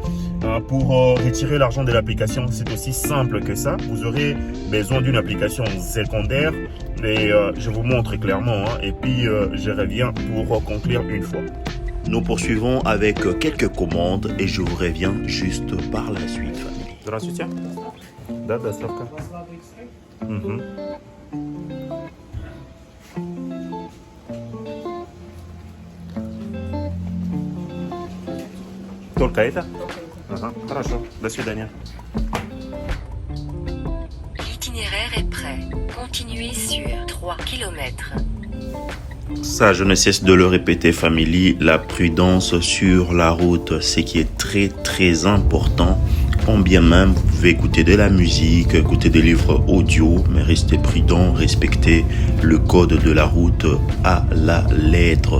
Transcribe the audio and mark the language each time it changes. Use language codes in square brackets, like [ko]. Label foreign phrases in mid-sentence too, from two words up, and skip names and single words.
[fr] Pour retirer l'argent de l'application, c'est aussi simple que ça. Vous aurez besoin d'une application secondaire et je vous montre clairement. Et puis je reviens pour conclure une fois. Nous poursuivons avec quelques commandes et je vous reviens juste par la suite, famille. [ru] Здравствуйте. Да, доставка. Угу. Только это? Ага, хорошо. До свидания. [fr] L'itinéraire est prêt. Continuez sur 3 km. Ça, je ne cesse de le répéter, famille, la prudence sur la route, c'est qui est très très important. Quand bien même vous pouvez écouter de la musique, écouter des livres audio, mais restez prudent, respectez le code de la route à la lettre.